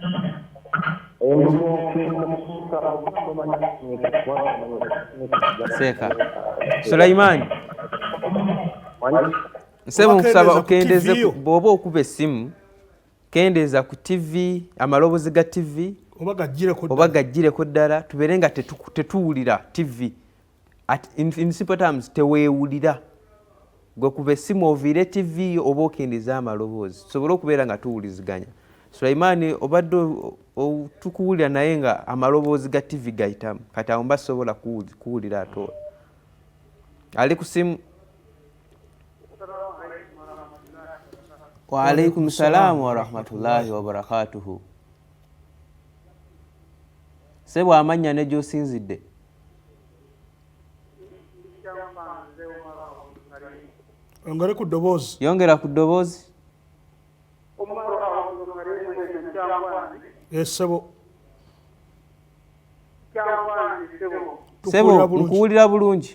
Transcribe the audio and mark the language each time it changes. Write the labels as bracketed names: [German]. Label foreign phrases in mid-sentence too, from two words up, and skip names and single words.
[Ganda] Seka. Sulaimani. Sebo nsaba okendeze bw'oba okuba essimu kendeeza ku TV, amaloboozi ga TV oba gajjireko ddala tubeere nga tetuwulira TV. [English] In simple terms [Ganda] teweewulira. Gwe kuba essimu oviire TV oba okendeeza amaloboozi tusobole okubeera nga tuwuliziganya. Sulaimani obadde tukuwulira naye nga amaloboozi ga TV gayitamu kati awo mba sobola kuwulira ate. Ali ku simu. [Arabic] وعليكم السلام ورحمة الله وبركاته. [Ganda] Ssebo amannya ne gy'osinzidde. Ongere ku ddoboozi. Yongera ku ddoboozi. Ssebo. Ssebo nkuwulira bulungi.